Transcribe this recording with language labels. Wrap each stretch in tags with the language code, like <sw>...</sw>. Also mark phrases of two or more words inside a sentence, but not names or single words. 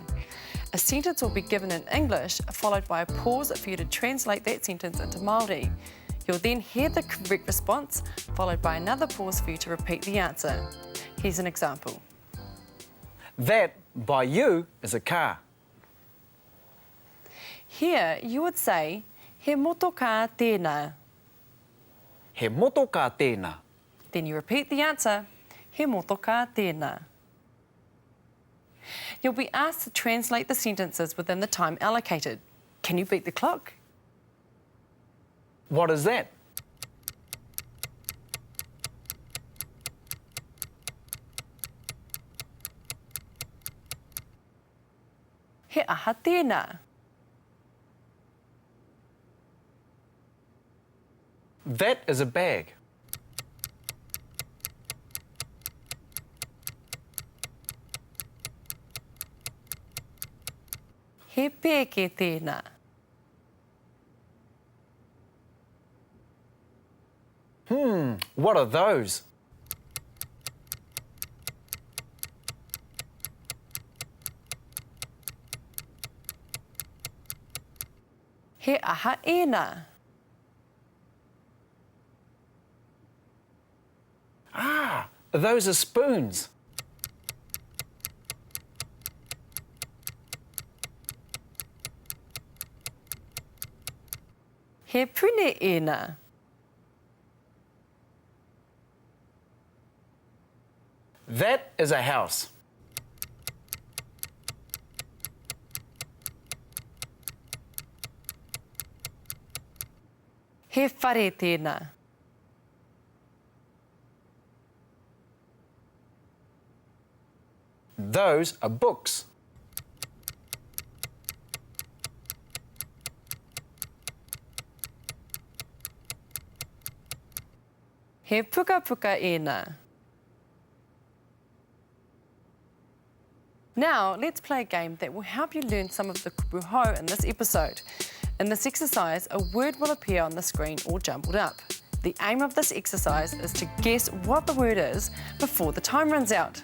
<en>A sentence will be given in English, followed by a pause for you to translate that sentence into Māori. You'll then hear the correct response, followed by another pause for you to repeat the answer. Here's an example. That, by you, is a car. Here, you would say,</en> <mi>he motoka tēnā. He motoka tēnā.</mi> <en>Then you repeat the answer,</en> <mi>he motoka tēnā.</mi> <en>You'll be asked to translate the sentences within the time allocated. Can you beat the clock? What is that?</en> <mi>He aha tēnā.</mi> <en>That is a bag.</en> <mi>He pēke tēnā.</mi> <en>What are those?</en> <mi>He aha ēnā.</mi> <en>Ah, those are spoons.</en> <mi>He pune ēnā.</mi> <en>That is a house.</en> <mi>He whare tēnā.</mi> <en>Those are books.</en> <mi>He puka puka ēnā.</mi> <en>Now, let's play a game that will help you learn some of the kupuhau in this episode. In this exercise, a word will appear on the screen all jumbled up. The aim of this exercise is to guess what the word is before the time runs out.</en>